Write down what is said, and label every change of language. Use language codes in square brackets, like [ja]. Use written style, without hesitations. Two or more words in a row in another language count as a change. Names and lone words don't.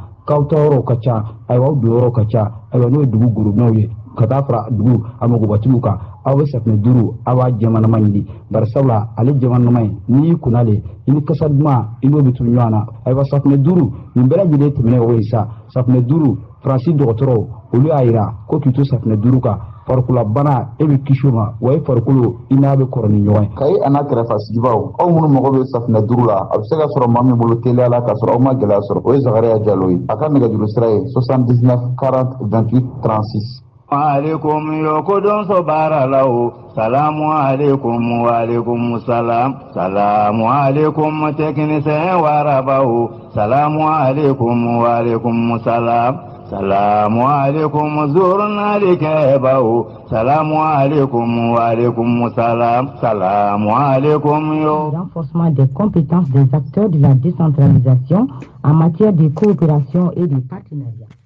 [bm] k'aw ta yɔrɔw ka ca ayiwa aw don yɔrɔw ka ca ayiwa n'o ye dugu gorobinɛw ye ka taa fara dugu a magobatigiw kan aw bɛ safunɛ 5 aw b'a jɛmannama ɲini bari sabula ale jɛmannama in n'i y'i kun n'ale i ni kasa duman i n'o bɛ tugu ɲɔgɔn na ayiwa safunɛ 5 nin bɛɛ lajɛlen tɛmɛnen o ye sa safunɛ 5 faransi dɔgɔtɔrɔw olu y'a yira ko k'i to safunɛ 5 kan farikololabana e bɛ kisi o ma wa e farikolo i n'a bɛ kɔrɔ ni ɲɔgɔn ye. kayi a n'a kɛrɛfɛsigibaw aw minnu mago bɛ safunɛ 5 la a bɛ se ka sɔrɔ maa min bolo teliya la k'a sɔrɔ aw ma gɛlɛya sɔrɔ o ye Zakariya Jalo ye a ka nɛgɛjuru sira ye 79 40 28 36. [ar] alaikum [bm] yokodon so baralaw [ar] سلام عليكم وعليكم السلام سلام عليكم [bm] technicien warabaw [ar] سلام عليكم وعليكم السلام سلام عليكم [bm] journaliste baw [ar] سلام عليكم وعليكم السلام سلام عليكم yo. [fr] Renforcement des compétences des acteurs de la décentralisation en matière de coopération et de partenariat.